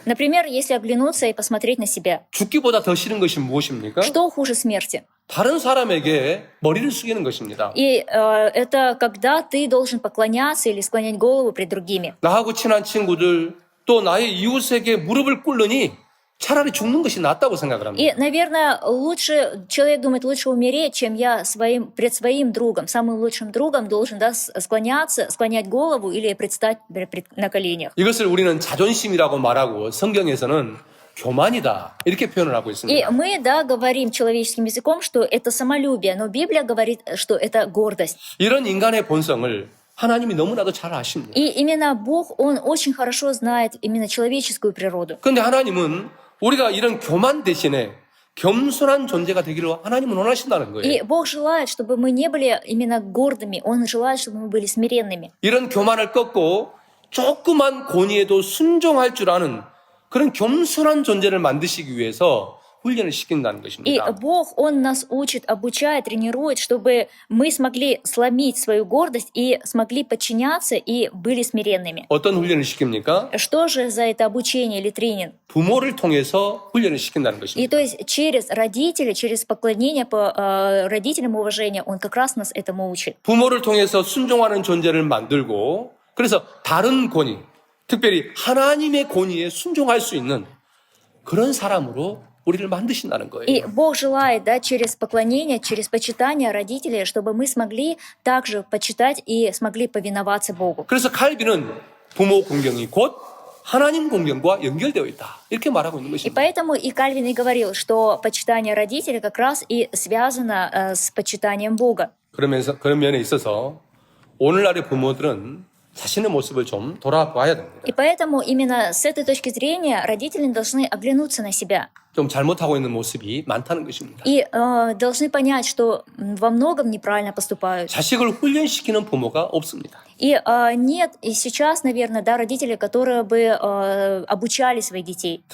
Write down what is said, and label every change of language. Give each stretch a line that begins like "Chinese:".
Russian: Например, если оглянуться и посмотреть на себя.
Korean: 죽기보다 더 싫은 것이 무엇입니까?
Russian: Что хуже смерти?
Korean: 다른 사람에게 머리를 숙이는 것입니다.
Russian: И это когда ты должен поклоняться или склонять голову перед другими.
Korean: 나하고 친한 친구들 또 나의 이웃에게 무릎을 꿇느니 차라리 죽는 것이 낫다고 생각을 합니다.
Russian: И, наверное, человек думает, лучше умереть, чем я пред своим другом, самым лучшим другом должен, да, склонять голову или предстать на коленях.
Korean: 이것을 우리는 자존심이라고 말하고 성경에서는 교만이다 이렇게 표현을 하고
Russian: И
Korean: 있습니다.
Russian: мы, да, говорим человеческим языком, что это самолюбие, но Библия говорит, что это гордость.
Korean: 이런 인간의 본성을 하나님이 너무나도 잘 아십니다.
Russian: И именно Бог, Он очень хорошо знает именно человеческую природу.
Korean: 그런데 하나님은 우리가 이런 교만 대신에 겸손한 존재가 되기를 하나님은 원하신다는
Russian: И
Korean: 거예요.
Russian: Бог желает, чтобы мы не были именно гордыми, Он желает, чтобы мы были смиренными.
Korean: 이런 교만을 꺾고 조그만 권위에도 순종할 줄 아는 그런 겸손한 존재를 만드시기 위해서 훈련을 시킨다는
Russian: И
Korean: 것입니다.
Russian: Бог, Он нас учит, обучает, тренирует, чтобы мы смогли сломить свою гордость и смогли подчиняться и были смиренными.
Korean: 어떤 훈련을 시킵니까?
Russian: Что же за это обучение или тренинг?
Korean: 부모를 통해서 훈련을 시킨다는
Russian: И
Korean: 것입니다.
Russian: то есть через родителей, через поклонение по родителям уважения, Он как раз нас этому учит.
Korean: 부모를 통해서 순종하는 존재를 만들고 그래서 다른 권위, 특별히 하나님의 권위에 순종할 수 있는 그런 사람으로 우리를 만드신다는 거예요.
Russian: И Бог желает, да, через поклонение, через почитание родителей, чтобы мы смогли также почитать и смогли повиноваться Богу.
Korean: 그래서 칼빈은 부모 공경이 곧 하나님 공경과 연결되어 있다. 이렇게 말하고 있는
Russian: И
Korean: 것입니다.
Russian: поэтому и Кальвин и говорил, что почитание родителей как раз и связано с почитанием Бога.
Korean: 그러면서 그런 면에 있어서 오늘날의 부모들은 자신의 모습을 좀 돌아봐야 됩니다.
Russian: И поэтому именно с этой точки зрения родители должны оглянуться на себя
Korean: 좀 잘못하고 있는 모습이 많다는 것입니다.
Russian: и должны понять, что во многом неправильно поступают.
Korean: 자식을 훈련시키는 부모가 없습니다.
Russian: И нет, и сейчас, наверное, да, родители, которые бы обучали своих детей.